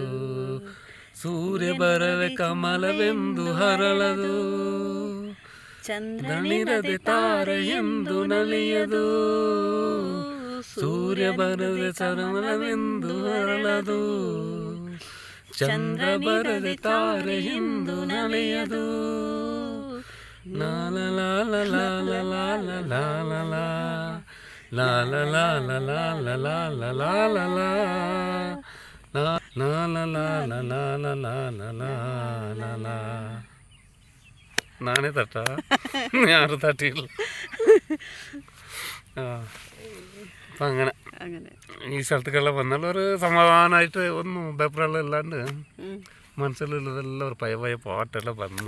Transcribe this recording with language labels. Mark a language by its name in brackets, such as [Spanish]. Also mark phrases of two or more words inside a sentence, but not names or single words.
[Kannada] ಸೂರ್ಯ ಬರವೆ ಕಮಲವೆಂದು ಹರಳದು, ಚಂದ್ರನಿರದೆ ತಾರೆ ಎಂದು ನಲಿಯದು, ಸೂರ್ಯ ಬರದೆ ಚರಮಲವೆಂದು ಹರಳದು, ಚಂದ್ರ ಬರದೆ ತಾರೆ ಎಂದು ನಲಿಯದು. ಲಾಲ ಲಾಲ ಲಾಲ ಲಾಲ ಲಾಲ ಲಾಲ ಲಾಲ ಲಾಲ ಲಾಲ ಲಾಲ ലാല. [Malayalam] നാനേ തട്ടാ, ഞാറ് തട്ടിയില്ല. അപ്പം അങ്ങനെ ഈ സ്ഥലത്തേക്കെല്ലാം വന്നാൽ ഒരു സമാധാനമായിട്ട് ഒന്നും പേപ്പറെല്ലാം ഇല്ലാണ്ട് മനസ്സിലുള്ളതെല്ലാം ഒരു പഴയ പാട്ടെല്ലാം വന്ന്.